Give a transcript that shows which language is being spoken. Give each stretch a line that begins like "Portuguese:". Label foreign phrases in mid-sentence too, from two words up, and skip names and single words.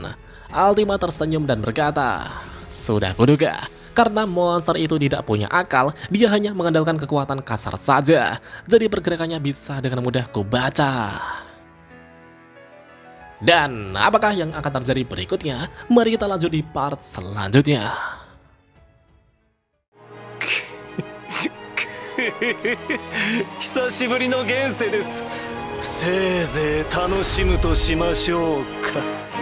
Indonesian: Altima tersenyum dan berkata, "Sudah kuduga. Karena monster itu tidak punya akal, dia hanya mengandalkan kekuatan kasar saja. Jadi pergerakannya bisa dengan mudah kubaca." Dan apakah yang akan terjadi berikutnya? Mari kita lanjut di part selanjutnya.
Japanese: 久しぶりの現世です。せいぜい楽しむとしましょうか。